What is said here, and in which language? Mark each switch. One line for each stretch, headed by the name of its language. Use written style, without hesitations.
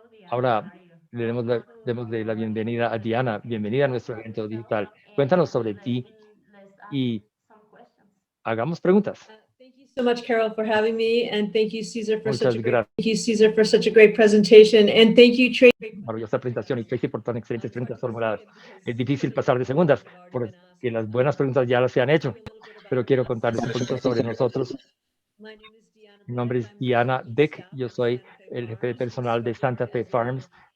Spanish: Ahora le demos la bienvenida a Diana. Bienvenida a nuestro evento digital. Cuéntanos sobre ti y hagamos preguntas.
English: Thank you so much, Carol, for having me, and thank you, Cesar, for
Spanish: Muchas
English: such a great presentation, and thank you, Tracy.
Spanish: Maravillosa presentación y Tracy por tan excelentes preguntas formuladas. Es difícil pasar de segundas porque las buenas preguntas ya las se han hecho, pero quiero contarles un poquito sobre nosotros. Mi nombre es Diana Dick, yo soy el jefe de personal de Santa Fe Farms.